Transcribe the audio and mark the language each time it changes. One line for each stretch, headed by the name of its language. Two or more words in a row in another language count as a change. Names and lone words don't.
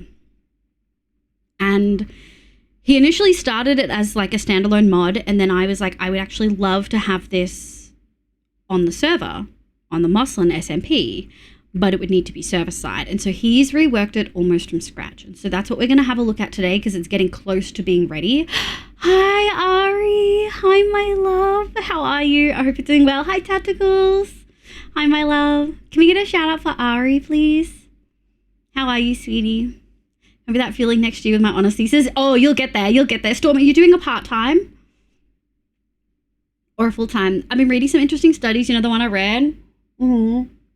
English: And he initially started it as like a standalone mod, and then I was like, I would actually love to have this on the server, on the Moslin SMP, but it would need to be server side. And so he's reworked it almost from scratch. And so that's what we're going to have a look at today because it's getting close to being ready. Hi, Ari. Hi, my love. How are you? I hope you're doing well. Hi, Tacticals. Hi, my love. Can we get a shout out for Ari, please? How are you, sweetie? Remember that feeling next year with my honors thesis? Oh, you'll get there. You'll get there. Storm, are you doing a part-time? Or a full-time? I've been reading some interesting studies. You know the one I read? Mm-hmm.